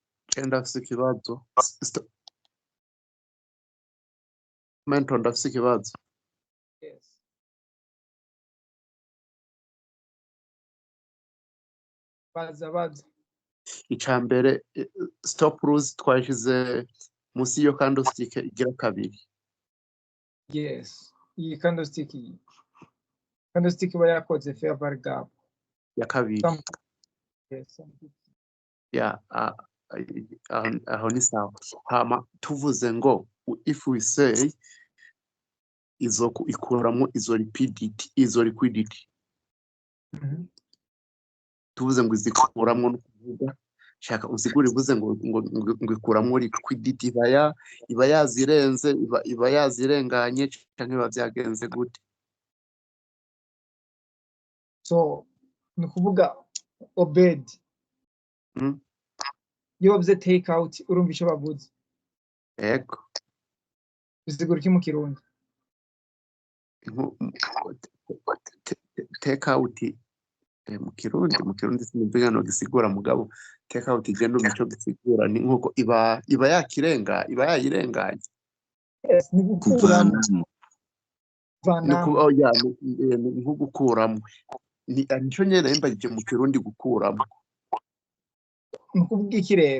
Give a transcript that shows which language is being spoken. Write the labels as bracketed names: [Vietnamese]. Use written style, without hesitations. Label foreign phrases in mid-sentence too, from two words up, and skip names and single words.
[Rundi] ndafise ikibazo. Mentor ndafise ikibazo. Yes. Baza. Icambere [English] stop loss [Rundi] twashize musi yo candlestick igira kabiri. Yes. Iyi candlestick iba yakoze [English] fair value gap. [Rundi] Ya kabiri. Yes. Ya aho ni sawa. Hama tuvuze ngo [English] if we say [Rundi] ikuramo izo liquidity. Tuvuze ngo izikuramo no kuvuga shaka usigure bivuze ngo ikuramo liquidity iba yazirenze iba yazirenganye cyangwa biba byagenze gute. So ni kuvuga Obed iyo bavuze [English] take out [Rundi] urumva icyo bavuze. Yego. Bisigura iki mu Kirundi? [English] Take out [Rundi] mu Kirundi sinumva no gisigura mugabo [English] take out [Rundi] igenda umuco gisigura ni nkuko iba yayirenganye. Yes, ni gukuramo. Ni gukuramo. Nico nyene mbagije mu Kirundi gukuramo. Ni kuvuga iki rero?